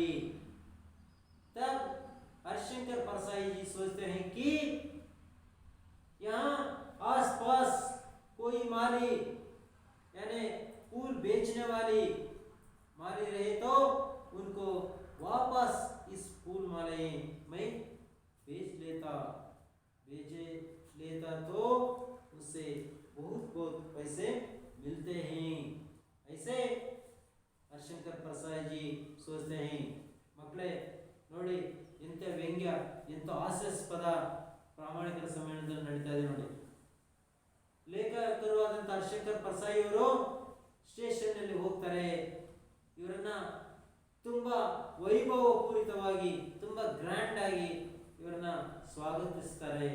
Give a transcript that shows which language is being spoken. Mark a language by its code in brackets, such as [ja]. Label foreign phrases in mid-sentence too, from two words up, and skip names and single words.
[hi] तब हरिशंकर परसाई जी सोचते हैं कि यहाँ आसपास कोई माली यानी फूल बेचने वाली माली रहे तो उनको वापस इस फूल मालाएं मैं बेच लेता तो उससे बहुत पैसे मिलते हैं. ऐसे हरिशंकर परसाई जी सोचते हैं. [kn] मಕ್ಕಳೇ ನೋಡಿ, ಎಂಥ ವ್ಯಂಗ್ಯ, ಎಂಥ ಹಾಸ್ಯಾಸ್ಪದ ಪ್ರಾಮಾಣಿಕರ ಸಮ್ಮೇಳನದಲ್ಲಿ ನಡೀತಾ ಇದೆ ನೋಡಿ. ಲೇಖಕರು ಆದಂಥ ಹರಿಶಂಕರ್ ಪರ್ಸಾಯಿ ಅವರು ಸ್ಟೇಷನ್ ನಲ್ಲಿ ಹೋಗ್ತಾರೆ. ಇವರನ್ನ ತುಂಬಾ ವೈಭವಪೂರಿತವಾಗಿ ತುಂಬಾ ಗ್ರ್ಯಾಂಡ್ ಆಗಿ ಇವರನ್ನ ಸ್ವಾಗತಿಸ್ತಾರೆ.